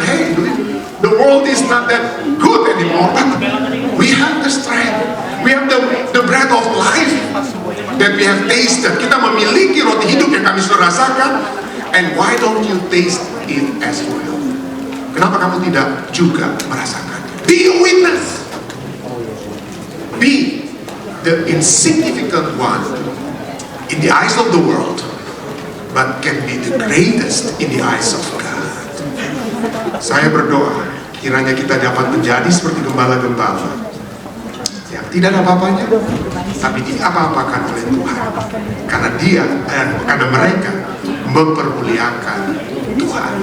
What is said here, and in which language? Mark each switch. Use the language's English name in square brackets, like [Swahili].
[English] Hey, the world is not that good anymore, but we have the strength, we have the bread of life that we have tasted. [Indonesian] Kita memiliki roti hidup yang kami sudah rasakan. [English] And why don't you taste it as well? [Indonesian] Kenapa kamu tidak juga merasakan? [English] Be a witness. Be the insignificant one in the eyes of the world, but can be the greatest in the eyes of God. [Indonesian] Saya berdoa, kiranya kita dapat menjadi seperti gembala-gembala yang tidak ada apa-apanya, tapi diapa-apakan oleh Tuhan, karena dia dan karena mereka mempermuliakan Tuhan.